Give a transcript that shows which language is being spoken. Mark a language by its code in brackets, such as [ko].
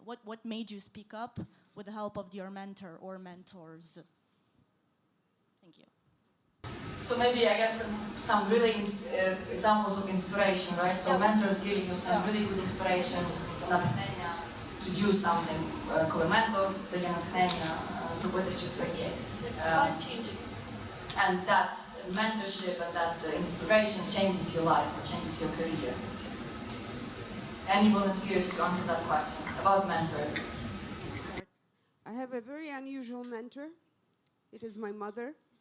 [en] What made you speak up with the help of your mentor or mentors? Thank you. So maybe I guess some really examples of inspiration, right? So mentors giving you some really good inspiration, натхнення to do something. [uk] Коли ментор дає натхнення зробити щось своє. [en] Life-changing. And that mentorship and that inspiration changes your life or changes your career. Any volunteers to answer that question about mentors? I have a very unusual mentor. It is my mother.